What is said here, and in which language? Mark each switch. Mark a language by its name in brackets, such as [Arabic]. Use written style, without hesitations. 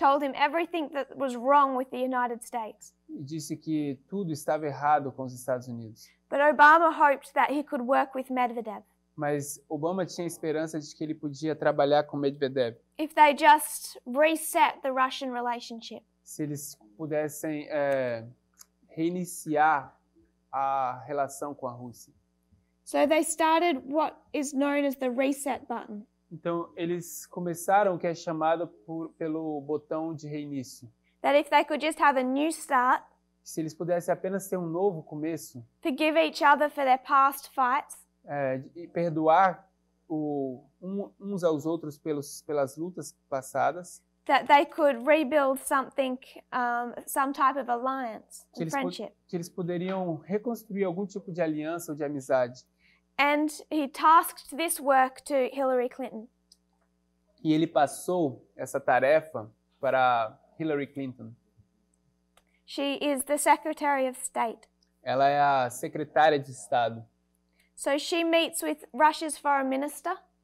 [English] told him everything that was wrong with the United States. [Portuguese] e disse que tudo estava errado com os Estados Unidos. [English] But Obama hoped that he could work with Medvedev [Portuguese] Mas Obama tinha esperança de que ele podia trabalhar com Medvedev [English] if they just reset the Russian relationship. [Portuguese] se eles pudessem reiniciar a relação com a Rússia. [English] So they started what is known as the reset button. [Portuguese] Então, eles começaram o que é chamado pelo botão de reinício. [English] That if they could just have a new start, [Portuguese] se eles pudessem apenas ter um novo começo, [English] forgive each other for their past fights, [Portuguese] e perdoar uns aos outros pelas lutas passadas, [English] that they could rebuild something, some type of alliance and friendship. [Portuguese] que eles poderiam reconstruir algum tipo de aliança ou de amizade. [English] And he tasked this work to Hillary Clinton. [Portuguese] E ele passou essa tarefa para Hillary Clinton. [English] She is the Secretary of State. [Portuguese] Ela é a secretária de Estado. [English] So she meets with Russia's foreign minister.